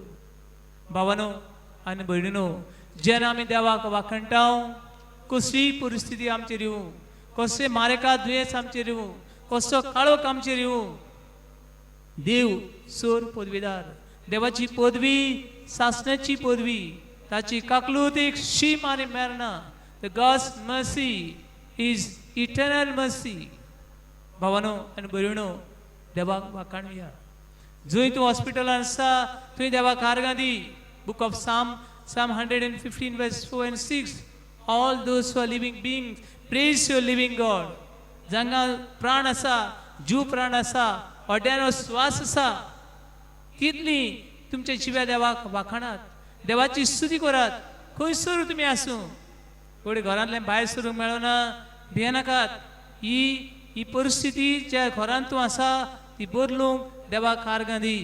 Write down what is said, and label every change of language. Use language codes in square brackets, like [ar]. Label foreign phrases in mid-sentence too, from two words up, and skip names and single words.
[kok] भावानो आनी भयणीनो, जेन्ना आमी देवाक वाखणटा, कसलीय परिस्थिती आमचेर येवं, कसले मारेका दुयेंस आमचेर येवं, कसलो काळोख आमचेर येवं, देव सोर पदवीदार, देवाची पदवी सासण्याची पदवी, ताची काकलूत एक शीम आनी मेरना. [en] the God's mercy is eternal mercy. [kok] भावानो आनी भयणीनो, देवाक वाखाणुया. जंय तूं हॉस्पिटलान आसा थंय देवाक आर्गां दी. [en] book of Psalm 115 verse 4 and 6. All those who are living beings, praise your living God. [kok] जांगा प्राण आसा, जीव प्राण आसा, ओड्यानो श्वास आसा, तितली तुमच्या जिव्या देवाक वाखाणात, देवाची स्तुती करात. खंयसर तुमी आसूं, थोडी घरांतल्यान भायर सरूंक मेळना, भियेनाकात. ही परिस्थिती ज्या घरांत तूं आसा ती बदलूंक देवाक आर्गां दी.